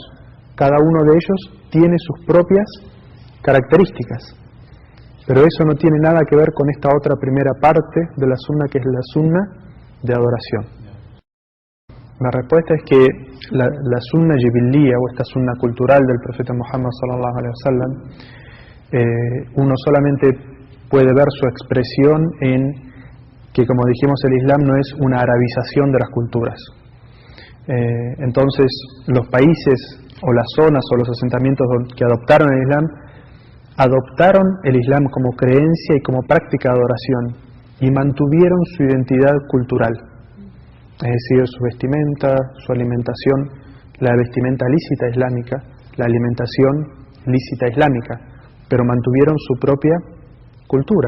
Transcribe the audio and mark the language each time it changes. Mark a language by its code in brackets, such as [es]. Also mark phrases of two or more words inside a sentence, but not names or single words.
[es] Cada uno de ellos tiene sus propias características. Pero eso no tiene nada que ver con esta otra primera parte de la sunna, que es la sunna de adoración. La respuesta es que la sunna jibilía, o esta sunna cultural del profeta Muhammad [ar] صلى الله عليه وسلم, [es] uno solamente puede ver su expresión en que, como dijimos, el Islam no es una arabización de las culturas. Entonces, los países o las zonas o los asentamientos que adoptaron el Islam como creencia y como práctica de adoración, y mantuvieron su identidad cultural, es decir, su vestimenta, su alimentación, la vestimenta lícita islámica, la alimentación lícita islámica, pero mantuvieron su propia cultura.